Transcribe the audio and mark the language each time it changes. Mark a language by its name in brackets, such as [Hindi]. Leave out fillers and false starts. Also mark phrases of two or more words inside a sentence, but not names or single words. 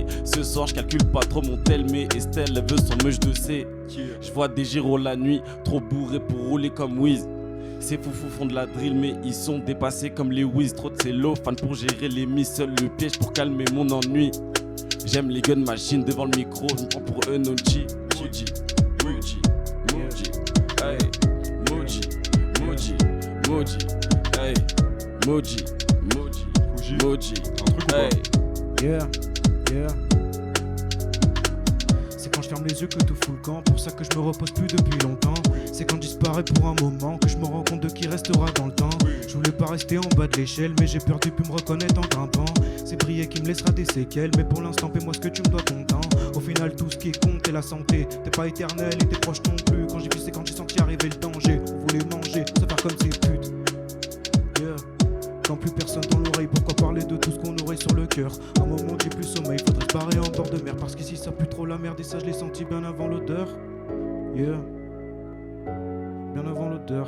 [French] Ce soir je calcule pas trop mon tel, mais Estelle elle veut son meuche de C. Je vois des gyros la nuit, trop bourrés pour rouler comme Wiz. Ces foufous font de la drill mais ils sont dépassés comme les Wiz. Trop de cello, fan pour gérer les miss, seul le piège pour calmer mon ennui. J'aime les [English] gun machines [French] devant le micro, je me prends pour eux Noji. Moji, Moji, Moji, hey, Moji, Moji, Moji, hey, Moji, Moji, Moji, Un truc ou hey. pas? Yeah, yeah. C'est quand je ferme les yeux que tout fout le camp. Pour ça que je me repose plus depuis longtemps. C'est quand je disparais pour un moment que je me rends compte de qui restera dans le temps. Je voulais pas rester en bas de l'échelle, mais j'ai peur de plus me reconnaître en grimpant. C'est briller qui me laissera des séquelles, mais pour l'instant paie-moi ce que tu me dois content. Au final tout ce qui compte est la santé. T'es pas éternel et tes proches non plus. Quand j'ai vu c'est quand j'ai senti arriver le danger. On voulait manger, se faire comme ces putes. Yeah. Quand plus personne dans l'oreille, pourquoi parler de tout ce qu'on aurait sur le cœur? Un moment j'ai plus sommeil, faudrait se barrer en bord de mer. Parce qu'ici ça pue trop la merde et ça je l'ai senti bien avant l'odeur. Yeah. Bien avant l'odeur.